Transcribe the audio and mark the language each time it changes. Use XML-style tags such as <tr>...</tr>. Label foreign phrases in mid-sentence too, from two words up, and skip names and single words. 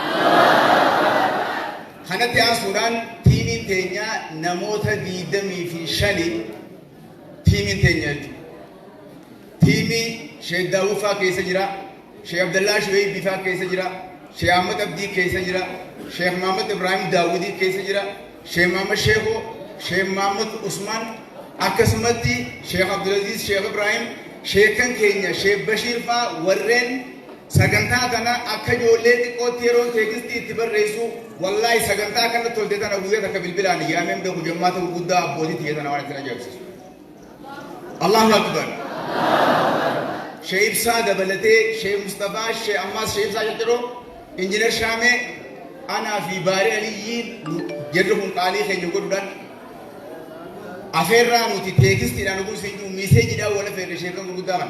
<om>Kanatti aansuudhaan tiimiin teenyaa namoota 25 tiimiin teenya jechuudha. Tiimii Sheekh Daawufaa keessa jira. Sheikh Abdullah Shuaib Bifaa keessa jira, Sheikh Ahmad Abdii keessa jira, Sheikh Muhammad Ibrahim Daawudii keessa jira, Sheikh Muhammad Sheekho, Sheikh Muhammad Usman, akkasumatti Sheikh Abdulaziz Sheikh Ibrahim, sheekan keenya Sheikh Bashir faa warreen sagantaa kana akka ijoollee xiqqootti yeroo teeksistii itti barreessu wallaahi sagantaa kana tolte tana guyyaa takka bilbilaan yaameen beeku jemmaata gurguddaa abbootii tiyya tana waan itti ajaa'ibsiisu.</om> <ar>الله أكبر.</ar> <om>Sheikh Ibsaa dabalatee Sheikh Mustafaa Sheikh Ammaas Sheikh Ibsaa jechuudha injinar Shaamee anaa fi Baarii Aliyyiin jirru kun qaalii keenya godhuudhaan afeerraa nuti teekistiidhaan oguu seenjuu miiseejiidhaan wal afeerre sheekan gurguddaa kana.</om>